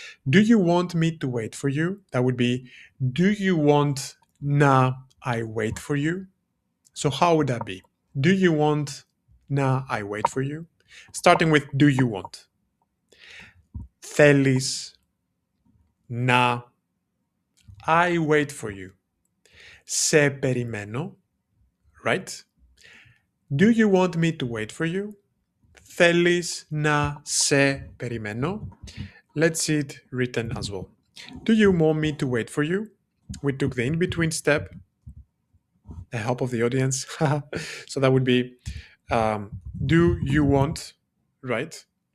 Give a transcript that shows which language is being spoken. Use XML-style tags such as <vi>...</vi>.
<en>Do you want me to wait for you? That would be, do you want na I wait for you? So how would that be? Do you want na I wait for you? Starting with do you want.</en> <el>Θέλεις να</el> <en>I wait for you.</en> <el>Σε περιμένω,</el> <en>right? Do you want me to wait for you?</en> <el>Θέλεις να σε περιμένω.</el> <en>Let's see it written as well. Do you want me to wait for you? We took the in-between step, the help of the audience. So that would be, do you want, right?</en>